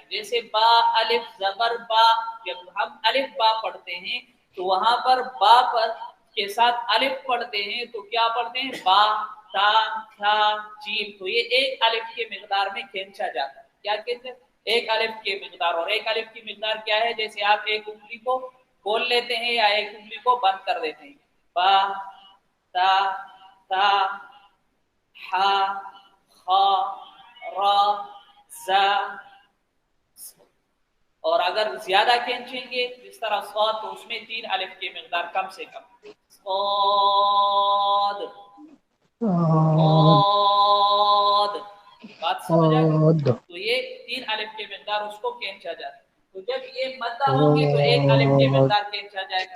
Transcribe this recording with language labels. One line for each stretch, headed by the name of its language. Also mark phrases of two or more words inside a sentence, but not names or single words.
Urdu: جیسے با الف زبر با، جب ہم الف با پڑھتے ہیں تو وہاں پر با پر کے ساتھ الف پڑھتے ہیں تو کیا پڑھتے ہیں؟ با تا تھا جیم. تو یہ ایک الف کے مقدار میں کھینچا جاتا ہے. کیا کہتے ہیں؟ ایک الف کی مقدار. اور ایک الف کی مقدار کیا ہے؟ جیسے آپ ایک انگلی کو کھول لیتے ہیں یا ایک انگلی کو بند کر دیتے ہیں. با تا تا ہا خا را ز. اور اگر زیادہ کھینچیں گے جس طرح صاد تو اس میں 3 الف کی مقدار کم سے کم. صاد صاد. بات سمجھ آ گئی؟ تو یہ 3 الف کی مقدار اس کو کھینچا جاتا ہے. تو جب یہ مدہ ہوں گے تو 1 الف کی مقدار کھینچا جائے گا.